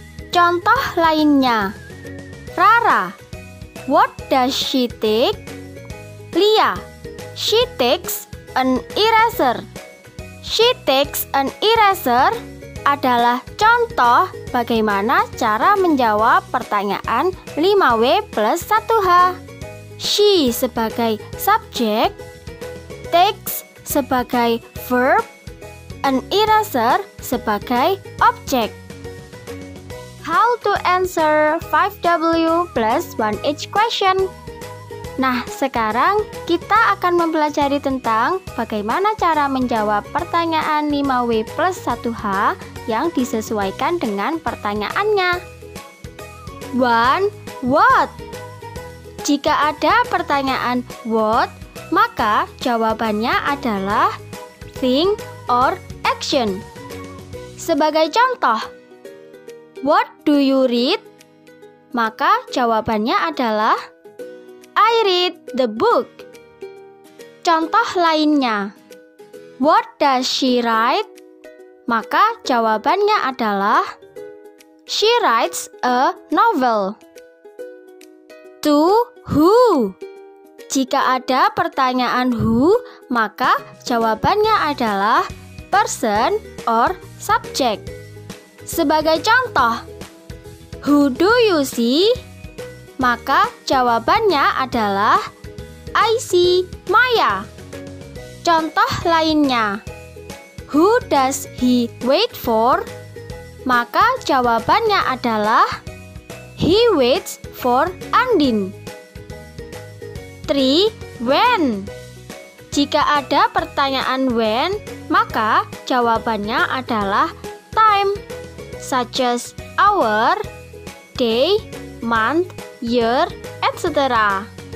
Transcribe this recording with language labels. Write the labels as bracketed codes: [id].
[id] Contoh lainnya, [en] Rara, what does she take? Lia, she takes an eraser. She takes an eraser [id] adalah contoh bagaimana cara menjawab pertanyaan 5W plus 1H. She sebagai subjek, takes sebagai verb, [en] an eraser [id] sebagai objek. [en] How to answer 5W plus 1H question? [id] Nah, sekarang kita akan mempelajari tentang bagaimana cara menjawab pertanyaan 5W plus 1H yang disesuaikan dengan pertanyaannya. 1. What? Jika ada pertanyaan what, maka jawabannya adalah [en] think or action. [id] Sebagai contoh, [en] what do you read? [id] Maka jawabannya adalah [en] I read the book. [id] Contoh lainnya, [en] what does she write? [id] Maka jawabannya adalah [en] she writes a novel. 2. Who? [id] Jika ada pertanyaan who, maka jawabannya adalah [en] person or subject. [id] Sebagai contoh, [en] who do you see? [id] Maka jawabannya adalah [en] I see Maya. [id] Contoh lainnya, [en] who does he wait for? [id] Maka jawabannya adalah [en] he waits for Andin. 3. When? [id] Jika ada pertanyaan [en] when, [id] maka jawabannya adalah [en] time, such as hour, day, month, year, etc.